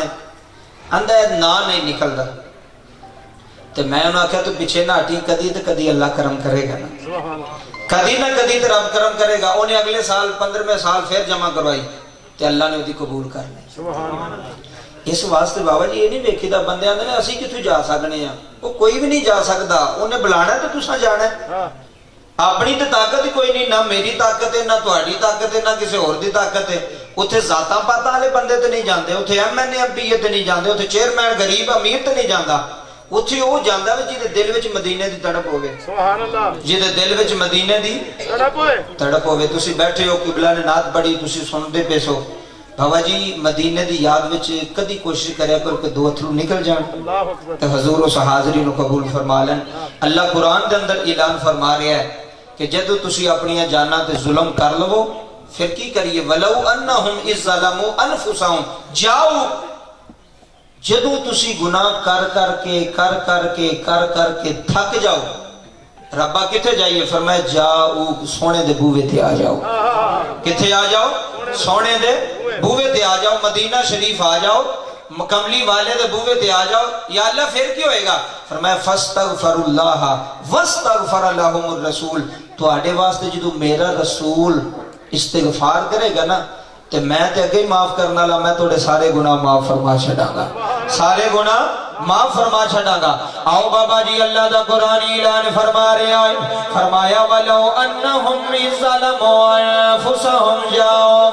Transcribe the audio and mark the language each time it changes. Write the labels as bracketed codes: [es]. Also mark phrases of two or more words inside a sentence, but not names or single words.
[pa] اندھا نا نہیں نکل دا. تو میں انہوں نے کہا تو پیچھے نہ ہٹی, کدی تو کدی اللہ کرم کرے گا نا, کدی نہ کدی تو رب کرم کرے گا. [ur] انہیں اگلے سال 15ویں سال پھر جمع کروائی تو اللہ نے وہ قبول کر لی. [pa] اس واسطے بابا جی یہ نہیں ویکھی دا بندے آندے نے اسی کتھوں جا سکنے ہیں. [ur] وہ کوئی بھی نہیں جا سکتا, انہیں بلانا تو [pa] تساں جانا ہے. اپنی تو طاقت ہی کوئی نہیں, نہ میری طاقت ہے, نہ تہاڈی طاقت ہے, نہ کسی اور دی طاقت ہے. اتنے ذاتاں پاتاں والے بندے تو نہیں جاندے, اتنے ایم این اے ایم پی اے تے نہیں جاندے, اتنے چیئرمین غریب امیر تے نہیں جاندا. اتنے وہ جاندا وے جہدے دل وچ مدینے دی تڑپ ہوے. [ar] سبحان اللہ. [pa] جہدے دل وچ مدینے دی تڑپ ہوے. تسی بیٹھے ہو, قبلہ نے نعت پڑھی, تسی سنتے پے سو. بابا جی مدینے دی یاد وچ کدی کوشش کریا کرو کہ 2 اتھرو نکل جان تے حضور اس حاضری نو قبول فرما لین. اللہ قرآن دے اندر اعلان فرما رہا ہے کہ جدو تسی اپنی جاناں تے ظلم کر لو پھر کی کریے, [ar] ولو انہم اذ ظلموا انفسہم جاؤ. [pa] جدو تسی گناہ کر کے تھک جاؤ, ربا کتے جائیے, فرمایا جاؤ سونے دے بوے تے آ جاؤ. کتے آ جاؤ؟ سونے دے بوے تے آ جاؤ, مدینہ شریف آ جاؤ, کملی والے دے بوے تے آ جاؤ. [ur] یا اللہ پھر کیا ہوئے گا؟ [ar] فرمایا فاستغفر اللہ واستغفر لهم الرسول. [pa] تو آڑے واسطے جدو میرا رسول استغفار کرے گا نا تو میں تے اگے معاف کرنا لا, میں توڑے سارے گناہ معاف فرما چھڑا گا, سارے گناہ معاف فرما چھڑا گا. آؤ بابا جی اللہ دا قرآن اعلان فرما رہے آئے, فرمایا [ar] ولو انہم اذ ظلموا انفسہم جاؤ.